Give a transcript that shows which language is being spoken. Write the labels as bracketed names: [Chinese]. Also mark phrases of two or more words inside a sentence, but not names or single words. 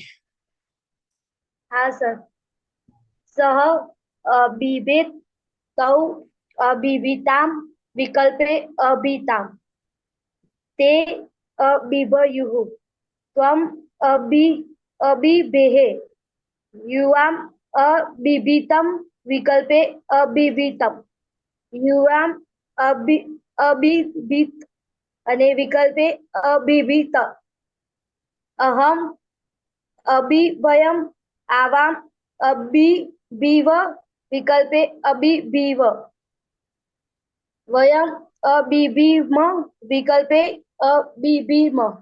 [Hindi] हाँ सर. [Sanskrit] सह अबिभेत तौ अबिभीताम विकल्पे अबिताम ते अबिभयुः त्वम अबिभेः युवाम अबिभीतम विकल्पे अबिभीतम युवाम अबिभीत અને વિકલ્પે અબિભીત અહમ અબિભયમ આવામ અબિભીવ વિકલ્પે અબિભીવ વયમ અબિભીમ વિકલ્પે અબિભીમ.